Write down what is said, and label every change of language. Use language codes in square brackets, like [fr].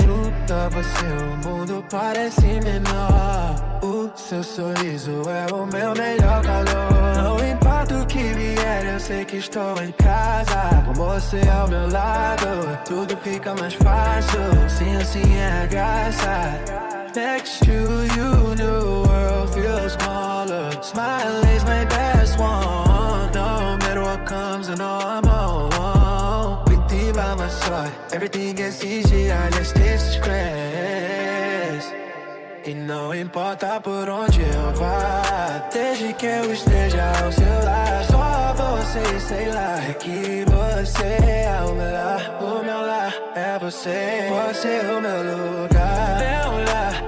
[pt] Junto a você o mundo parece menor. O seu sorriso é o meu melhor calor. Não importa o que vier, eu sei que estou em casa. Com você ao meu lado, tudo fica mais fácil. Sim, assim é a graça. [en] Next to you, the world feels smaller. Smile is my best one. No matter what comes, I know I'm on. With you by my side, everything gets easier. Yes, this is grace. [pt] E não importa por onde eu vá, desde que eu esteja ao seu lado. Só você, sei lá, é que você é o meu lar é você. Você é o meu lugar, meu lar.